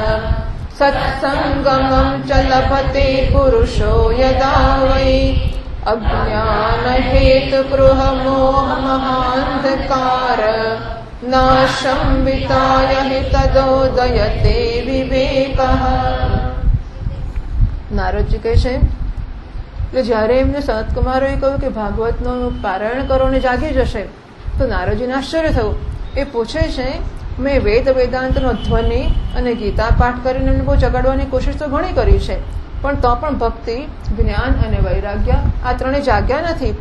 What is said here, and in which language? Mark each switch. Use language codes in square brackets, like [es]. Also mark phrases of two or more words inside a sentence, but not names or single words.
[sa] सत्सङ्गमं च लभते पुरुषो यदा वै अज्ञान हेतु गृह मोह महांधकार नाशं विताय हि तदोदयते विवेकः। [gu] નારદજી કહે છે કે જ્યારે એમને સનતકુમારોએ કહ્યું કે ભાગવતનું પારાયણ કરો ને જાગી જશે, તો નારદજીને આશ્ચર્ય થયું. એ પૂછે છે, મેં વેદ વેદાંતનો ધ્વનિ અને ગીતા પાઠ કરીને એમને બહુ જગાડવાની કોશિશ તો ઘણી કરી છે, પણ તો પણ ભક્તિ, જ્ઞાન અને વૈરાગ્ય આ ત્રણે જાગ્યા નથી.